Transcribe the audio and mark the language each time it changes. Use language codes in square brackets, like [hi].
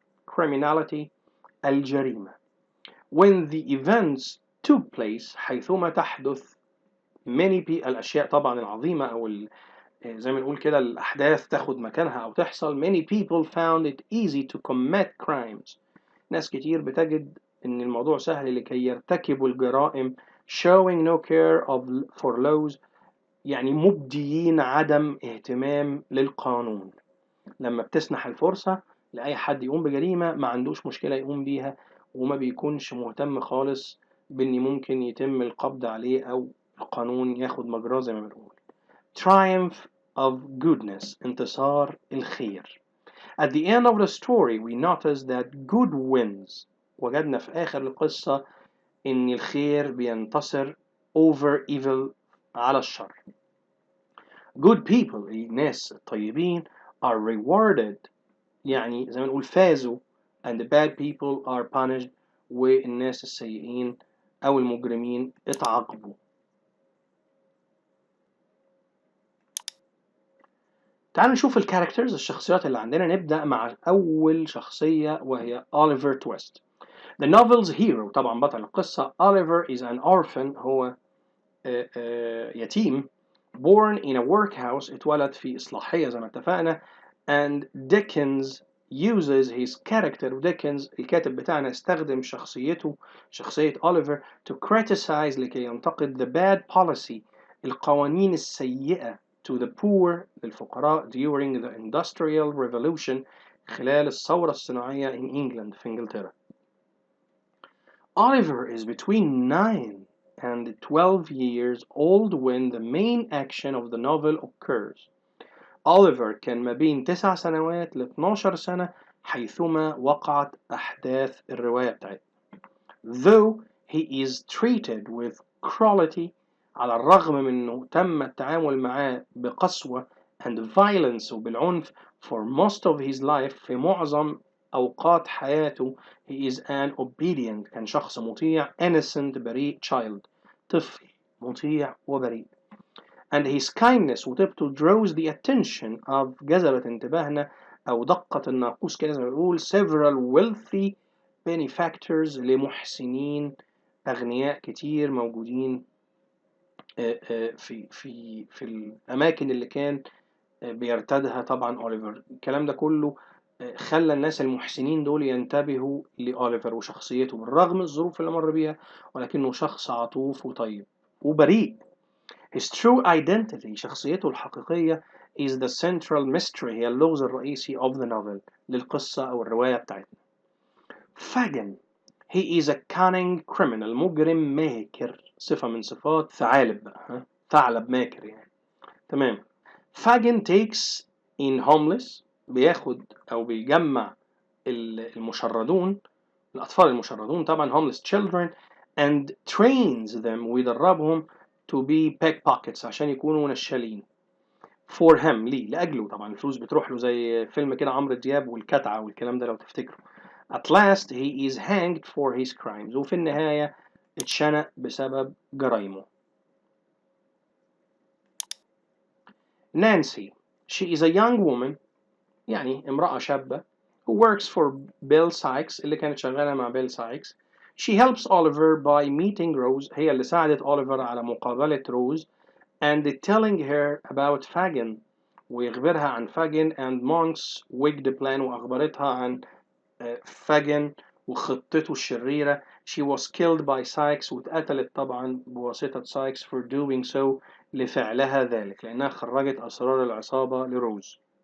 [ar] Criminality الجريمة. [en] When the events took place، [ar] حيثما تحدث الأشياء طبعا العظيمة أو زي ما نقول كده الأحداث تاخد مكانها أو تحصل. [en] Many people found it easy to commit crimes. [ar] ناس كتير بتجد إن الموضوع سهل لكي يرتكبوا الجرائم. [en] Showing no care for laws، [ar] يعني مبديين عدم اهتمام للقانون. لما بتسنح الفرصة لأي حد يقوم بجريمة ما عندوش مشكلة يقوم بيها، وما بيكونش مهتم خالص بإن ممكن يتم القبض عليه أو القانون ياخد مجراه زي ما بنقول. [en] Triumph of goodness، [ar] انتصار الخير. [en] At the end of the story we notice that good wins. [ar] وجدنا في آخر القصة إن الخير بينتصر [en] over evil، [ar] على الشر. [en] Good people، [ar] الناس الطيبين [en] are rewarded، [ar] يعني زي ما نقول فازوا [en] and the bad people are punished، [ar] والناس السيئين أو المجرمين اتعاقبوا. تعالوا نشوف الكاركترز، الشخصيات اللي عندنا. نبدأ مع أول شخصية وهي أوليفر تويست. [en] The novel's hero، [ar] طبعا بطل القصة. [en] Oliver is an orphan، [ar] هو يتيم. [en] Born in a workhouse، [ar] اتولد في إصلاحية زي ما اتفقنا. [en] And Dickens uses his character، Dickens [ar] الكاتب بتاعنا استخدم شخصية أوليفر [en] to criticize، [ar] لكي ينتقد [en] the bad policy، [ar] القوانين السيئة [en] to the poor، للفقراء during the Industrial Revolution، [ar] خلال الثورة الصناعية [en] in England، [ar] في إنجلترا. [en] Oliver is between 9 and 12 years old when the main action of the novel occurs. [ar] Oliver كان ما بين 9 سنوات ل 12 سنة حيثما وقعت أحداث الرواية بتاعتنا. [en] Though he is treated with cruelty، [ar] على الرغم من أنه تم التعامل معاه بقسوة [en] and violence وبالعنف for most of his life، [ar] في معظم أوقات حياته [en] he is an obedient [ar] كان شخص مطيع innocent بريء child طفل مطيع وبريء [en] and his kindness [ar] وطيبته [en] draws the attention of [ar] جذبت انتباهنا أو دقت الناقوس كده زي ما بنقول [en] several wealthy benefactors [ar] لمحسنين أغنياء كتير موجودين في الأماكن اللي كان بيرتادها طبعا أوليفر. الكلام ده كله خلى الناس المحسنين دول ينتبهوا لأوليفر وشخصيته بالرغم من الظروف اللي مر بيها، ولكنه شخص عطوف وطيب وبريء. [en] His true identity [ar] شخصيته الحقيقية [en] is the central mystery [ar] هي اللغز الرئيسي [en] of the novel [ar] للقصة أو الرواية بتاعتنا. فاجن [en] he is a cunning criminal [ar] مجرم ماكر صفة من صفات ثعالب بقى ثعلب ماكر يعني تمام. فاجن [en] takes in homeless [ar] بياخد أو بيجمع المشردون الأطفال المشردون طبعا [en] homeless children and trains them [ar] ويدربهم [en] to be pickpockets [ar] عشان يكونوا نشالين [en] for him [ar] لأجله طبعا الفلوس بتروح له زي فيلم كده عمرو دياب والكتعة والكلام ده لو تفتكروا. [en] At last he is hanged for his crimes [ar] وفي النهاية اتشنق بسبب جرائمه. [en] Nancy she is a young woman [ar] يعني امرأة شابة [en] who works for Bill Sykes [ar] اللي كانت شغالة مع بيل سايكس. [en] She helps Oliver by meeting Rose [ar] هي اللي ساعدت Oliver على مقابلة روز [en] and telling her about Fagin [ar] ويخبرها عن Fagin [en] and Monk's wicked plan [ar] وأخبرتها عن Fagin وخطته الشريرة. [en] She was killed by Sykes [ar] واتقتلت طبعا بواسطة Sykes [en] for doing so [ar] لفعلها ذلك لأنها خرجت أسرار العصابة لروز.